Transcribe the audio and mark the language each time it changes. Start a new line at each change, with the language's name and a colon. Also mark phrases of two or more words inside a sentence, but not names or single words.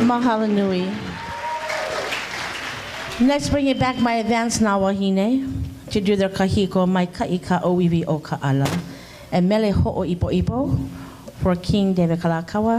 Hawaiian: mahalo nui.
English: Next, bring it back my advanced Nawahine to do their kahiko,
Hawaiian: mai kaika oiwi o ka'ala.
English: And
Hawaiian: mele ho'o ipo ipo
English: for King David Kalakaua.